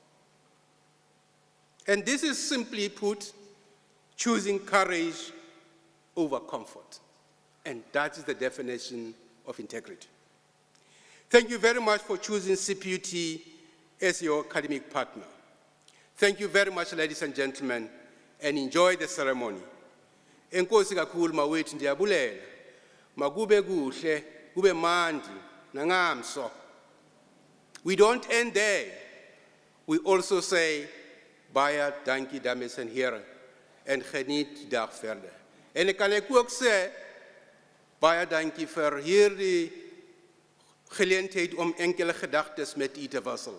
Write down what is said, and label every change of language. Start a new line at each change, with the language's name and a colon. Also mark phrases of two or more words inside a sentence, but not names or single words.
English: And this is simply put, choosing courage over comfort. And that is the definition of integrity. Thank you very much for choosing CPUT as your academic partner. Thank you very much, ladies and gentlemen, and enjoy the ceremony.
Xhosa: Enkosi kakhulu mawethu ndiyabulela. Makube kuhle, kube mandi, nangamso.
English: We don't end there. We also say,
Afrikaans: baie dankie dames en heren, en geniet die dag verder. En ek kan ook sê, baie dankie vir hierdie geleentheid om enkele gedagtes met u te wissel.